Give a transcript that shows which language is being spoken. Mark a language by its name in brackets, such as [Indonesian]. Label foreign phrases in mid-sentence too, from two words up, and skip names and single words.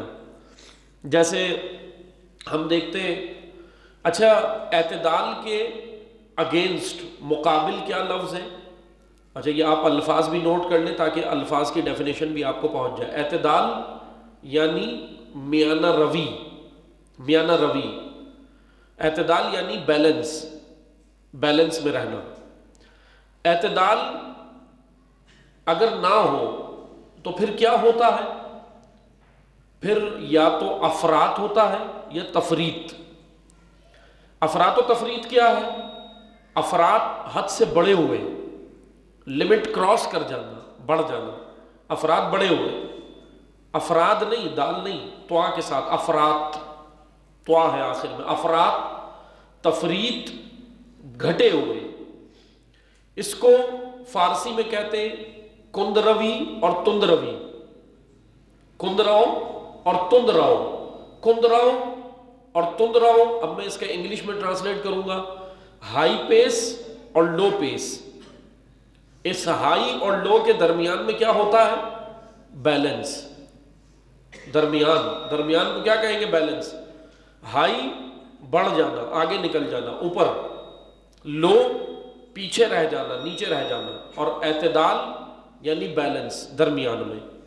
[Urdu] جیسے ہم دیکھتے ہیں، اچھا اعتدال کے اگینسٹ، مقابل کیا لفظ ہے؟ اچھا یہ آپ الفاظ بھی نوٹ کر لیں تاکہ الفاظ کی ڈیفینیشن بھی آپ کو پہنچ جائے۔ اعتدال یعنی میانہ روی، میانہ روی۔ اعتدال یعنی بیلنس، بیلنس میں رہنا۔ اعتدال اگر نہ ہو تو پھر کیا ہوتا ہے؟ پھر یا تو افراط ہوتا ہے یا تفریط۔ افراط و تفریط کیا ہے؟ افراط حد سے بڑے ہوئے، [English] limit cross [Urdu] کر جانا، بڑھ جانا، افراد بڑے ہوئے۔ افراد نہیں، دال نہیں، توا کے ساتھ افراط، توا ہے آخر میں، افراط، تفریط، گھٹے ہوئے۔ اس کو فارسی میں کہتے ہیں [Persian] کند روی [Urdu] اور [Persian] تند روی، کند رو [Urdu] اور [Persian] تند رو، کند رو [Urdu] اور [Persian] تند رو۔ [Urdu] اب میں اس کا انگلش میں ٹرانسلیٹ کروں گا، [English] high pace [Urdu] اور [English] low pace. [Urdu] اس ہائی اور لو کے درمیان میں کیا ہوتا ہے؟ بیلنس۔ درمیان، درمیان کو کیا کہیں گے؟ بیلنس۔ ہائی بڑھ جانا، آگے نکل جانا، اوپر، لو پیچھے رہ جانا، نیچے رہ جانا، اور اعتدال یعنی بیلنس، درمیان میں۔